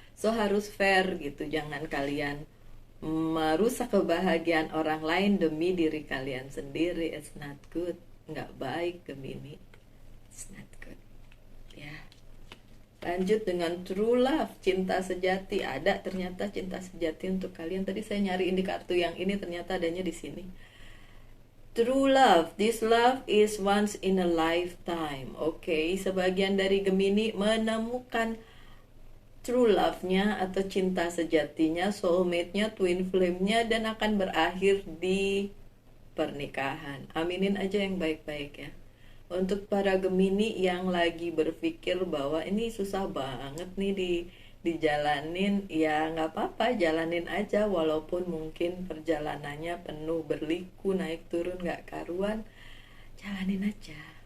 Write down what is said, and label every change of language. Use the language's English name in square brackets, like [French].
[Indonesian] So harus fair gitu, jangan kalian merusak kebahagiaan orang lain demi diri kalian sendiri. [English] It's not good, [Indonesian] nggak baik Gemini. [English] It's not good ya. [Indonesian] Lanjut dengan [English] true love, [Indonesian] cinta sejati. Ada ternyata cinta sejati untuk kalian. Tadi saya nyariin di kartu yang ini, ternyata adanya di sini. [English] True love, this love is once in a lifetime. [Indonesian] Oke, sebagian dari Gemini menemukan true love-nya atau cinta sejatinya, soulmate-nya, twin flame-nya, dan akan berakhir di pernikahan. Aminin aja yang baik-baik ya. Untuk para Gemini yang lagi berpikir bahwa ini susah banget nih dijalanin, ya nggak apa-apa, jalanin aja walaupun mungkin perjalanannya penuh berliku, naik turun nggak karuan, jalanin aja.